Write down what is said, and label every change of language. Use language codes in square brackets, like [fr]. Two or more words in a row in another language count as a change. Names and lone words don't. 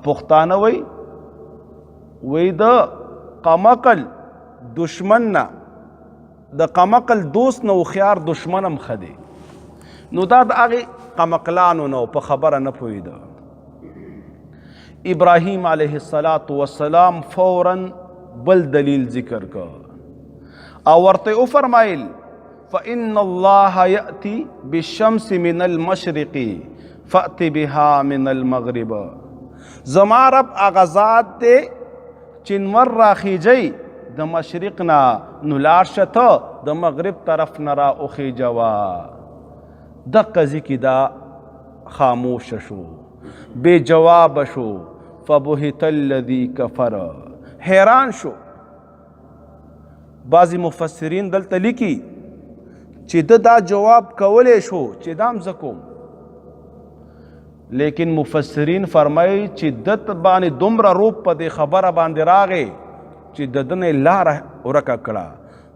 [ps] پښتانه وایي د قمقل دشمن نه د قمقل دوست نه هوښیار دشمن هم ښه دی. نو دا د هغې قمقلانو نه په خبره نه پوهېده. ابراهیم علیه السلام فوراً بل دلیل ذکر کړ او ورته وفرمایل [ar] فإن الله يأتي بالشمس من المشرق فأت بها من المغرب. [ps] زما رب هغه ذات دی چې نور راخیجی د مشرق نه، نو لاړ شه ته د مغرب طرف نه را وخیجوه. دقه ځای کې دا خاموشه شو، بې جوابه شو. [ar] فبهت الذي کفر، [ps] حیران شو. بعضی مفسرین دلته لیکي چې ده دا جواب کولی شو چې دا هم زه کوم، لیکن مفسرین فرمایي چې ده باندې دومره روب په دې خبره باندې راغی چې د ده نه لاره ورکه کړه.